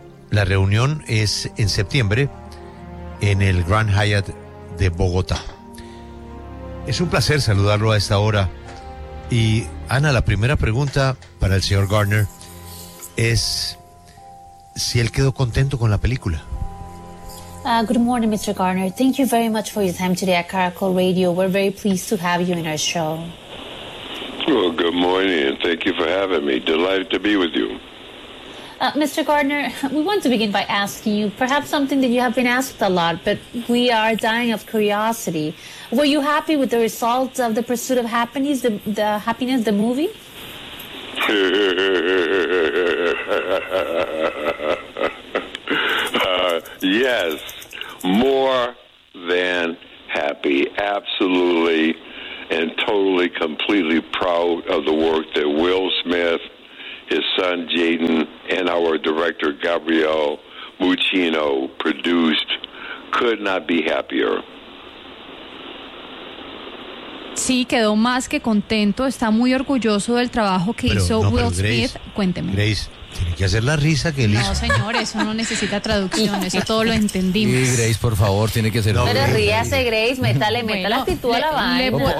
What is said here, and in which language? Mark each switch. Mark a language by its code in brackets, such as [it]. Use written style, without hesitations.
[es] La reunión es en septiembre en el Grand Hyatt de Bogotá. Es un placer saludarlo a esta hora. Y Ana, la primera pregunta para el señor Gardner es si él quedó contento con la película. [en] Good morning, Mr. Gardner. Thank you very much for your time today at Caracol Radio. We're very pleased to have you in our show. Well, good morning and thank you for having me. Delighted to be with you. Mr. Gardner, we want to begin by asking you perhaps something that you have been asked a lot, but we are dying of curiosity. Were you happy with the result of The Pursuit of Happiness, the Happiness, the movie? Yes, more than happy, absolutely and totally, completely proud of the work that Will Smith, his son Jaden, and our director Gabriel Muccino produced. Could not be happier. [es] Sí, quedó más que contento. Está muy orgulloso del trabajo que hizo Will Smith. Cuénteme. Grace, tiene que hacer la risa que él hizo. No, señor, eso no necesita traducción. Eso todo lo entendimos. Sí, Grace, por favor, tiene que hacer. Pero ríase, Grace. Métale actitud a la vaina.